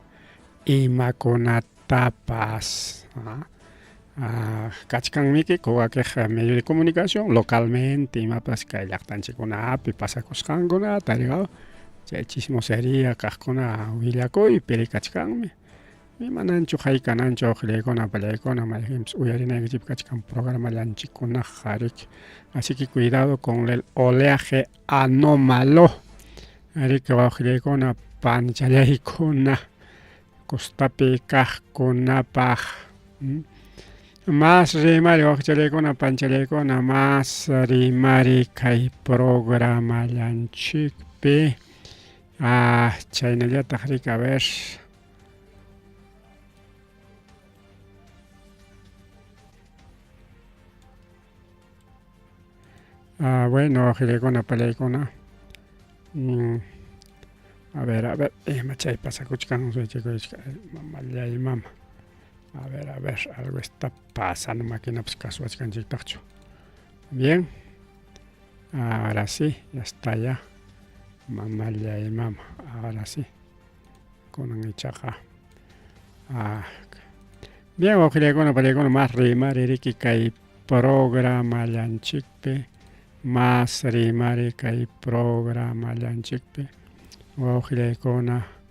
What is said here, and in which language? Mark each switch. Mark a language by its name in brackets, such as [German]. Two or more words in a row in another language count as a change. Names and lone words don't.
[Quechua] imakunatapas kachkanmiki quwaqej [Spanish] medio de comunicación [Quechua] localmente imapas kay llaqtanchikkunapi pasakusqankunata chay chismosería kaqkuna willakuypi kachkanmi imananchu haykananchu wawqilaykuna pallaykuna mayjinpas uyarinaykichik kachkan programallanchikkunaqa riki [Spanish] así que cuidado con el oleaje anómalo [Quechua] riki wawqilaykuna panichalyaykuna costapi kaqkunapaq más rimari wawqichallaykuna panichalyaykuna más rimari kay programallanchikpi chaynallataq riki [Spanish] a ver [Quechua] bueno wawqilaykuna pallaykuna [Spanish] a ver [Quechua] ima chay pasakuchkan mamallaymama [Spanish] a ver algo está pasando [Quechua] maquinapas kasuachkanchiktaqchu [Spanish] bien ahora sí ya está ya [Quechua] mamallaymama [Spanish] ahora sí [Quechua] kunan ichaqa bien wawqilaykuna pallaykuna más rimari riki kay programallanchikpi más rimari kay programallanchikpi wawqilaykuna